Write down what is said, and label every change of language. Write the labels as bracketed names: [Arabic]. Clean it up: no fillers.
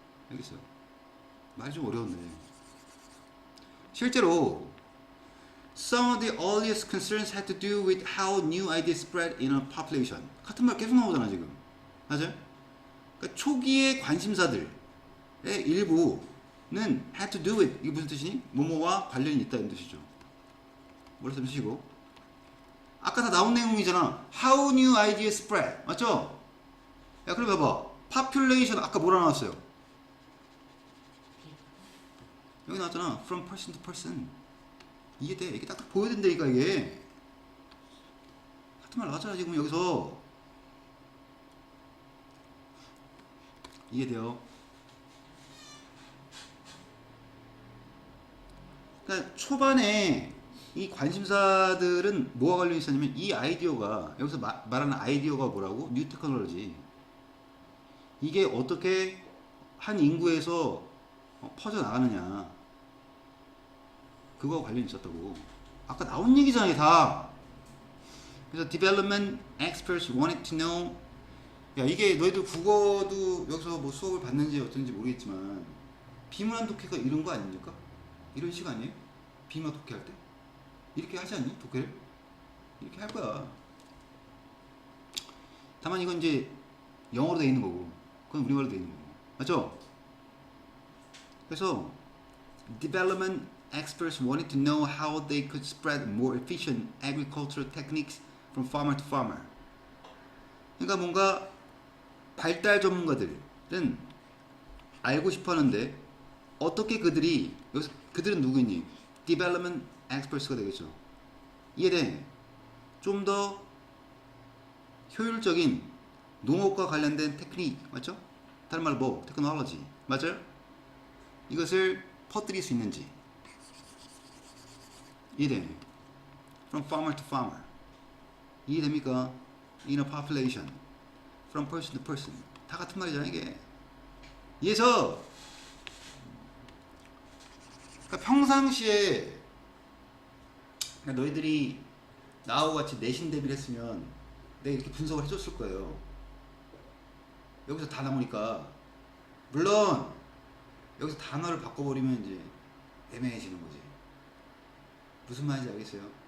[Korean] 알겠어요? 말이 좀 어려웠네. [English] 실제로 some of the earliest concerns had to do with how new ideas spread in a population. [Korean] 같은 말 계속 나오잖아 지금. 맞아요? 그러니까 초기의 관심사들의 일부는 [English] had to do with [Korean] 이게 무슨 뜻이니? 뭐뭐와 관련이 있다 이런 뜻이죠. 몰라서 쓰시고 아까 다 나온 내용이잖아. [English] How new ideas spread. [Korean] 맞죠? 야 그럼 봐봐. population 아까 뭐라 나왔어요? 여기 나왔잖아. [English] From person to person. [Korean] 이해돼. 이게 딱딱 보여야 된다니까 이게. 같은 말 나왔잖아 지금 여기서. 이해돼요. 그러니까 초반에 이 관심사들은 뭐가 관련이 있었냐면 이 아이디어가 여기서 말하는 아이디어가 뭐라고? 뉴 테크놀로지. 이게 어떻게 한 인구에서 퍼져나가느냐 그거와 관련이 있었다고. 아까 나온 얘기잖아요 다. 그래서 [English] development experts wanted to know. [Korean] 야 이게 너희들 국어도 여기서 뭐 수업을 받는지 어떤지 모르겠지만 비문학 독해가 이런 거 아닙니까? 이런 식 아니에요? 비문학 독해할 때? 이렇게 하지 않니? 독해를? 이렇게 할 거야. 다만 이건 이제 영어로 돼 있는 거고 그건 우리말로 돼 있는 거고 맞죠? [English] 그래서 development experts wanted to know how they could spread more efficient agricultural techniques from farmer to farmer. [Korean] 그러니까 뭔가 발달 전문가들은 알고 싶어 하는데 어떻게 그들이 여기서 그들은 누구니? [English] development experts [Korean] 가 되겠죠. 이해돼? 좀 더 효율적인 농업과 관련된 테크닉 맞죠? 다른 말로 뭐? 테크놀로지 맞아요? 이것을 퍼뜨릴 수 있는지 이해돼? [English] From farmer to farmer [Korean] 이해됩니까? [English] In a population From person to person [Korean] 다 같은 말이잖아 이게. 이해서 그러니까 평상시에 그러니까 너희들이 나하고 같이 내신 대비를 했으면 내가 이렇게 분석을 해줬을 거예요. 여기서 다 나오니까 물론 여기서 단어를 바꿔버리면 이제 애매해지는 거지. 무슨 말인지 알겠어요?